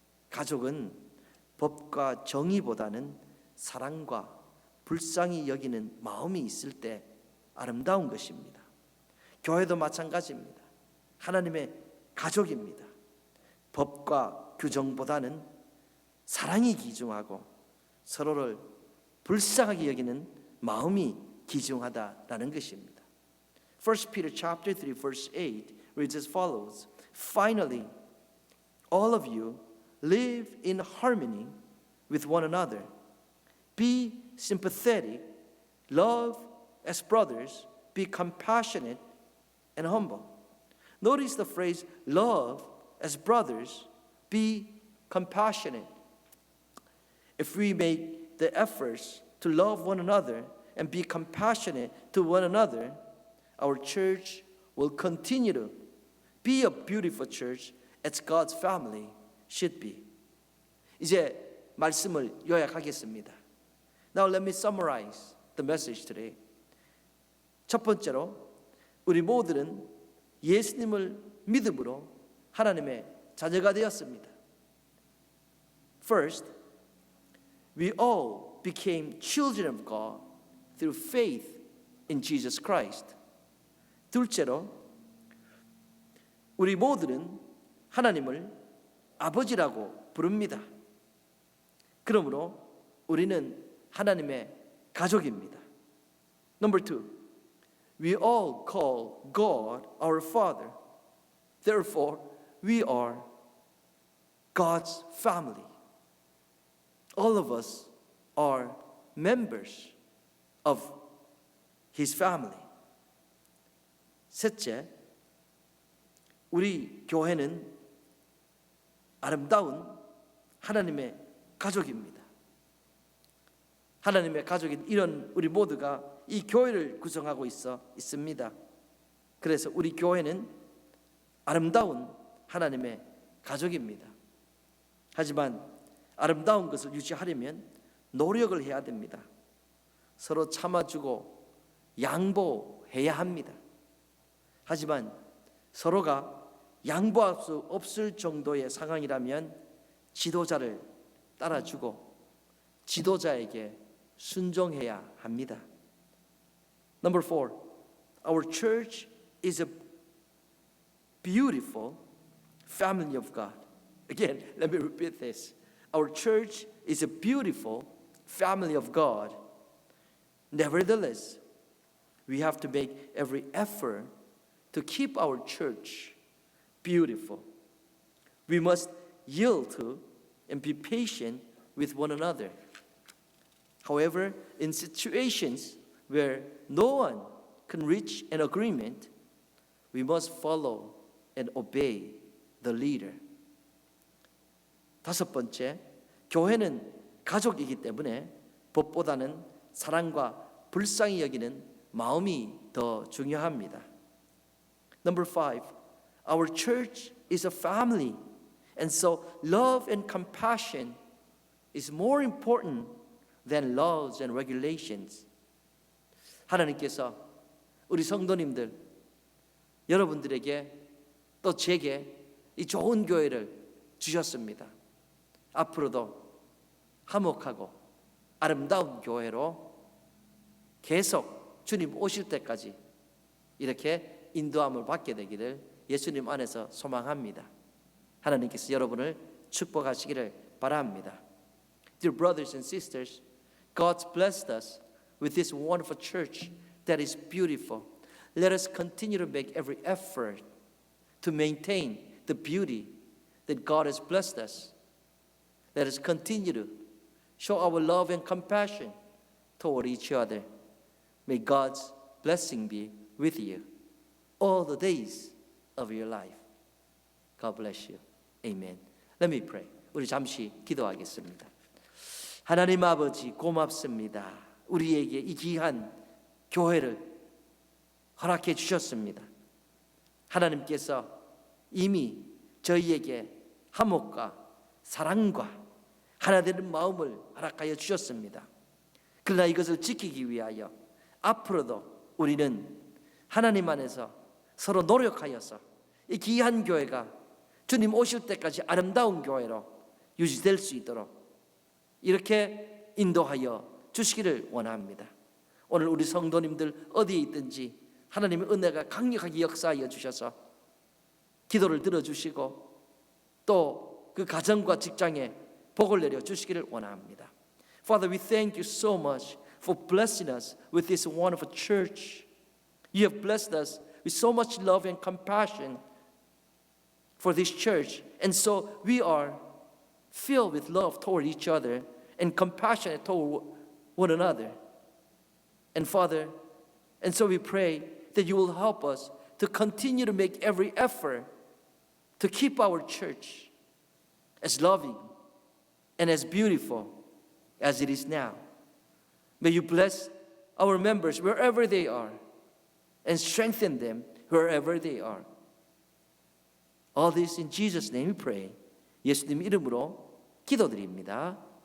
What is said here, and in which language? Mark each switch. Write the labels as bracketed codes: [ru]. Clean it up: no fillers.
[ko] 가족은 법과 정의보다는 사랑과 불쌍히 여기는 마음이 있을 때 아름다운 것입니다. 교회도 마찬가지입니다. 하나님의 가족입니다. 법과 규정보다는 사랑이 기중하고 서로를 불쌍하게 여기는 마음이 귀중하다라는 것입니다. [en] 1 Peter chapter 3 verse 8 reads as follows. Finally, all of you live in harmony with one another. Be sympathetic, love as brothers, be compassionate and humble. Notice the phrase love as brothers, be compassionate. If we make the efforts to love one another and be compassionate to one another, our church will continue to be a beautiful church as God's family should be. [ko] 이제 말씀을 요약하겠습니다. [en] Now let me summarize the message today. [ko] 첫 번째로 우리 모두는 예수님을 믿음으로 하나님의 자녀가 되었습니다. [en] First, we all became children of God through faith in Jesus Christ. [ko] 둘째로, 우리 모두는 하나님을 아버지라고 부릅니다. 그러므로 우리는 하나님의 가족입니다. [en] Number two, we all call God our Father. Therefore, we are God's family. All of us are members of His family. [ko] 셋째, 우리 교회는 아름다운 하나님의 가족입니다. 하나님의 가족인 이런 우리 모두가 이 교회를 구성하고 있습니다. 그래서 우리 교회는 아름다운 하나님의 가족입니다. 하지만 아름다운 것을 유지하려면 노력을 해야 됩니다. 서로 참아주고 양보해야 합니다. 하지만 서로가 양보할 수 없을 정도의 상황이라면 지도자를 따라주고 지도자에게 순종해야 합니다. [en] Number four, our church is a beautiful family of God. Again, let me repeat this. Our church is a beautiful family of God. Nevertheless, we have to make every effort to keep our church beautiful. We must yield to and be patient with one another. However, in situations where no one can reach an agreement, we must follow and obey the leader. [ko] 다섯 번째, 교회는 가족이기 때문에 법보다는 사랑과 불쌍히 여기는 마음이 더 중요합니다. [en] Number five, our church is a family, and so love and compassion is more important than laws and regulations. [ko] 하나님께서 우리 성도님들, 여러분들에게 또 제게 이 좋은 교회를 주셨습니다. 앞으로도 화목하고 아름다운 교회로 계속 주님 오실 때까지 이렇게 인도함을 받게 되기를 예수님 안에서 소망합니다. 하나님께서 여러분을 축복하시기를 바랍니다. [en] Dear brothers and sisters, God's blessed us with this wonderful church that is beautiful. Let us continue to make every effort to maintain the beauty that God has blessed us. Let us continue to show our love and compassion toward each other. May God's blessing be with you all the days of your life. God bless you. Amen. Let me pray. [ko] 우리 잠시 기도하겠습니다. 하나님 아버지 고맙습니다. 우리에게 이 귀한 교회를 허락해 주셨습니다. 하나님께서 이미 저희에게 화목과 사랑과 하나 되는 마음을 허락하여 주셨습니다. 그러나 이것을 지키기 위하여 앞으로도 우리는 하나님 안에서 서로 노력하여서 이 귀한 교회가 주님 오실 때까지 아름다운 교회로 유지될 수 있도록 이렇게 인도하여 주시기를 원합니다. 오늘 우리 성도님들 어디에 있든지 하나님의 은혜가 강력하게 역사하여 주셔서 기도를 들어주시고 또 그 가정과 직장에 복을 내려 주시기를 원합니다. [en] Father, we thank you so much for blessing us with this wonderful church. You have blessed us with so much love and compassion for this church. And so we are filled with love toward each other and compassionate toward one another. And Father, and so we pray that you will help us to continue to make every effort to keep our church as loving and as beautiful as it is now. May you bless our members wherever they are and strengthen them wherever they are. All this in Jesus' name we pray. [ko] 예수님 이름으로 기도드립니다.